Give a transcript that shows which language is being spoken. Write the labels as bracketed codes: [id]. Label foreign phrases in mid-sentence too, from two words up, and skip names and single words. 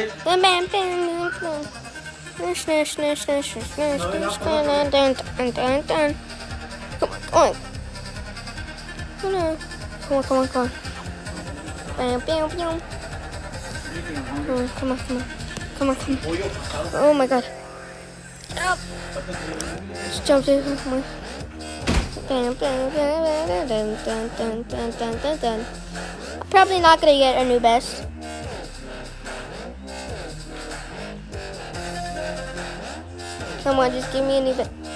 [en] Bam, bam, bam, bam. Snish, snish, snish, snish, snish, snish, dun, dun, dun, dun, dun. Come on, come on. Come on, come on, come on, come on. Bam, bam, bam. Come on, come on, come on. Come on, come on. Oh my god. Help. Just jump to it. Come on. Bam, bam, bam, bam, dun, dun, dun, dun, dun, dun, dun. I'm probably not gonna get a new best. Come on, just give me a new best.